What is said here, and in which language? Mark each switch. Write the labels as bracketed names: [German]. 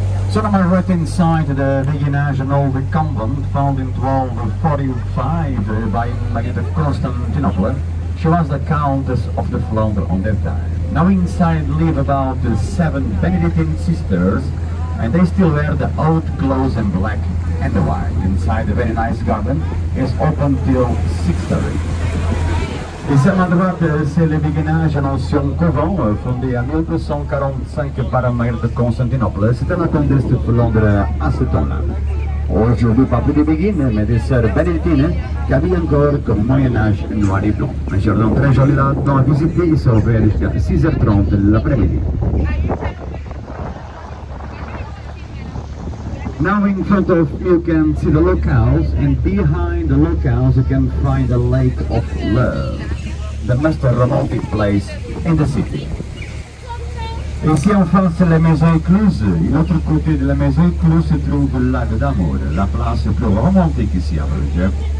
[English] So on my right hand side, the Beginage and old convent found in 1245 by Margrethe Constantinople. She was the Countess of the Flanders on that time. Now inside live about 7 Benedictine sisters, and they still wear the old clothes in black and the white. Inside the very nice garden is open till 6:30. [French] Ici à ma droite, c'est le Beginage, un ancien couvent fondé en 1245 par Margrethe de Constantinople. C'était la comtesse de Flandre à ce temps-là. Aujourd'hui, pas plus de Béguines, mais des sœurs bénédictines qui habillent encore comme Moyen-Âge noir et blanc. Un jardin très joli là, à visiter, il s'ouvre jusqu'à 6h30 l'après-midi. [English] Now in front of you can see the locals, and behind the locals you can find the Lake of Love, the most romantic place in the city. [French] Ici en face c'est la maison écluse, et l'autre côté de la maison écluse se trouve le lac d'Amour, la place plus romantique ici à Brugge.